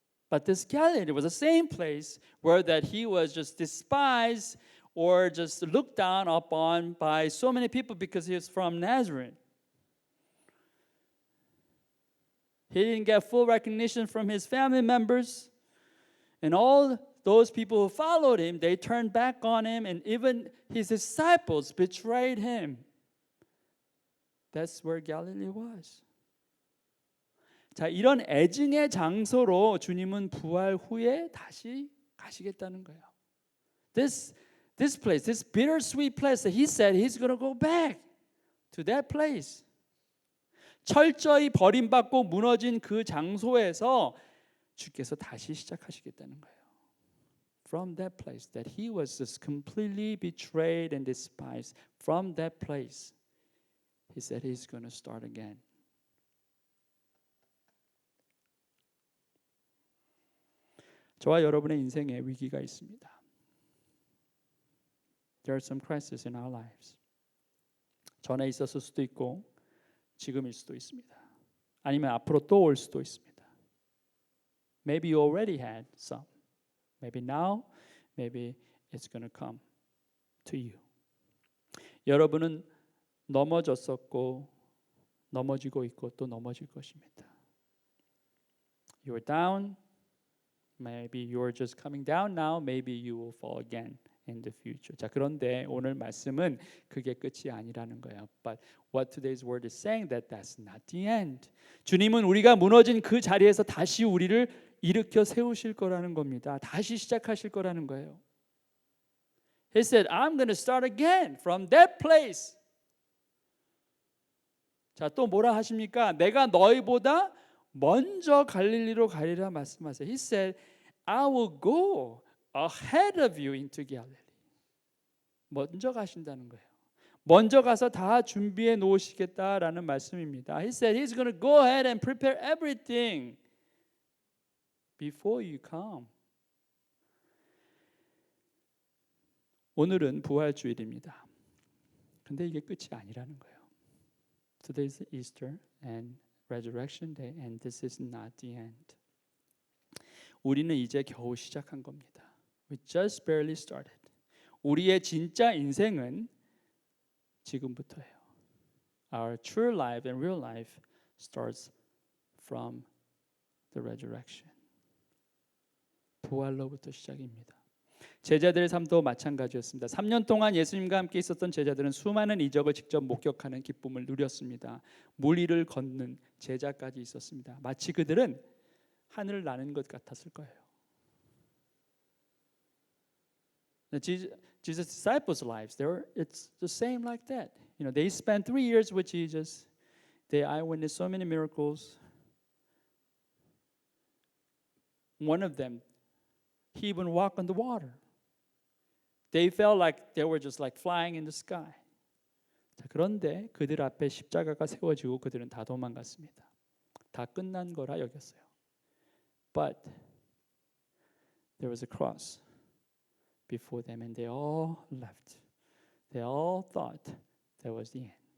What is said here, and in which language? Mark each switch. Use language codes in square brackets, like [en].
[en] But this Galilee was the same place where that he was just despised or just looked down upon by so many people because he was from Nazareth. He didn't get full recognition from his family members, and all those people who followed him, they turned back on him, and even his disciples betrayed him. That's where Galilee was. [ko] 자, 이런 애증의 장소로 주님은 부활 후에 다시 가시겠다는 거예요. [en] This place, this bittersweet place that he said he's going to go back to that place. [ko] 철저히 버림받고 무너진 그 장소에서 주께서 다시 시작하시겠다는 거예요. [en] From that place that he was just completely betrayed and despised, from that place, he said he's going to start again. [ko] 저와 여러분의 인생에 위기가 있습니다. [en] There are some crises in our lives. [ko] 전에 있었을 수도 있고 지금일 수도 있습니다. 아니면 앞으로 또 올 수도 있습니다. [en] Maybe you already had some. Maybe now, maybe it's going to come to you. [ko] 여러분은 넘어졌었고 넘어지고 있고 또 넘어질 것입니다. [en] You're down. Maybe you're just coming down now. Maybe you will fall again in the future. [ko] 자, 그런데 오늘 말씀은 그게 끝이 아니라는 거예요. [en] But what today's word is saying that that's not the end. [ko] 주님은 우리가 무너진 그 자리에서 다시 우리를 일으켜 세우실 거라는 겁니다. 다시 시작하실 거라는 거예요. [en] He said, I'm going to start again from that place. [ko] 자, 또 뭐라 하십니까? 내가 너희보다 먼저 갈릴리로 가리라 말씀하세요. [en] He said, I will go ahead of you into Galilee. [ko] 먼저 가신다는 거예요. 먼저 가서 다 준비해 놓으시겠다라는 말씀입니다. [en] He said he's going to go ahead and prepare everything before you come. [ko] 오늘은 부활주일입니다. 근데 이게 끝이 아니라는 거예요. [en] Today is Easter and Resurrection Day, and this is not the end. [ko] 우리는 이제 겨우 시작한 겁니다. [en] We just barely started. [ko] 우리의 진짜 인생은 지금부터예요. [en] Our true life and real life starts from the resurrection. [ko] 부활로부터 시작입니다. 제자들의 삶도 마찬가지였습니다. 3년 동안 예수님과 함께 있었던 제자들은 수많은 이적을 직접 목격하는 기쁨을 누렸습니다. 물 위를 걷는 제자까지 있었습니다. 마치 그들은 하늘을 나는 것 같았을 거예요. [en] Jesus' disciples' lives, it's the same like that. You know, they spent 3 years with Jesus. They eyewitnessed so many miracles. One of them, he even walked on the water. They felt like they were just like flying in the sky. [ko] 자, 그런데 그들 앞에 십자가가 세워지고 그들은 다 도망갔습니다. 다 끝난 거라 여겼어요. [en] But there was a cross before them and they all left. They all thought that was the end.